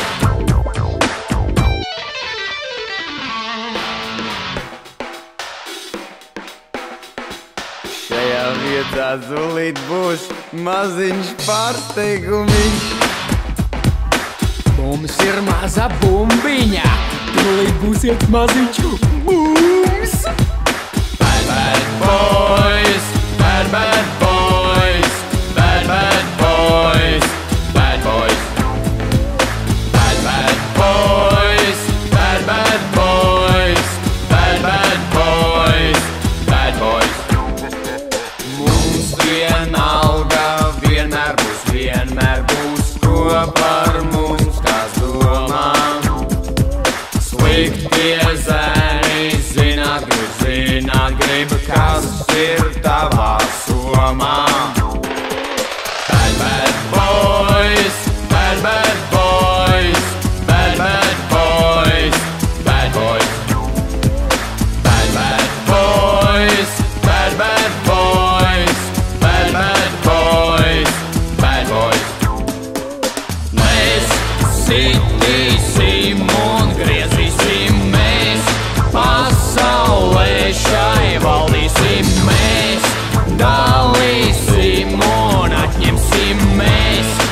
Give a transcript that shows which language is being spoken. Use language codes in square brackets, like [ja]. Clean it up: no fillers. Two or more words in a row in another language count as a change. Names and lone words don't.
[lv] Šajā vietā tūlīt būs maziņš pārsteigumiņš. Mums ir maza bumbiņa, tūlīt būsiet maziņš bums. [en] Bad, bad boys, bad, bad boys, bad, bad boys, bad boys. Bad, bad boys, bad, bad boys, bad, bad boys, bad boys. [lv] Mums vienalga vienmēr būs, ko par mums kāds domā. Sliktie zēni zināt grib, kas ir tavā somā. [en] Bad, bad boys, bad, bad boys, bad, bad boys, bad boys. Bad, bad boys, bad, bad boys, bad, bad boys, bad boys. [lv] Mēs sitīsim un griezīsim, mēs pasaulē šai valdīsim, mēs dalīsim un atņemsim mēs.